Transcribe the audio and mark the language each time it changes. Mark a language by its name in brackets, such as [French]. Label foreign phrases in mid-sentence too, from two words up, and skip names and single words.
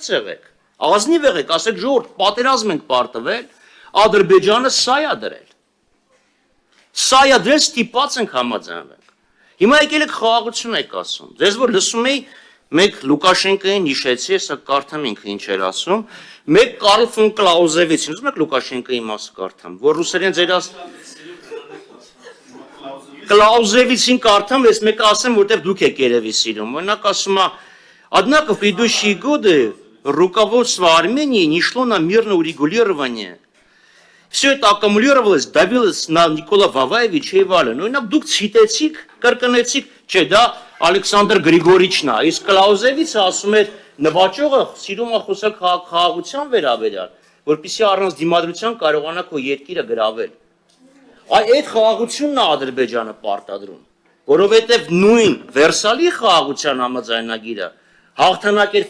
[Armenian] եղեք, ազնիվ եղեք, ասեք ժողովուրդ, պատերազմ ենք պարտվել, Ադրբեջանը սա է դրել։ Սա է դրել, ստիպված ենք համաձայնվենք։ Հիմա եկել եք խաղաղություն եք ասում։ Ձեզ որ լսում էի, մեկ Լուկաշենկոին հիշեցի, հեսա կարդամ ինքը ինչ էր ասում, մեկ Կարլ ֆոն Կլաուզևիցին, ուզում եք Լուկաշենկոյի մասը կարդամ, որ ռուսերեն ձեր Կլաուզևիցին կարդամ, ես մեկը ասեմ, որտեղ դուք եք երևի силим։ Օրինակ ասում է, [Russian] однако в предыдущие годы руководство Армении не шло на мирное урегулирование. Все это аккумулировалось, давилось на Никола Ваваевича и Валина. [Armenian] Օրինակ դուք ցիտեցիք, կրկնեցիք, չէ, դա Ալեքսանդր Գրիգորիչն է, իսկ Կլաուզևիցը ասում էր, նվաճողը սիրում է խոսել խաղաղության վերաբերյալ, որպեսզի առանց դիմադրության կարողանա քո երկիրը գրավել։ Այդ խաղաղությունն է Ադրբեջանը պարտադրում, որովհետև նույն Վերսալի խաղաղության համաձայնագիրը հաղթանակ էր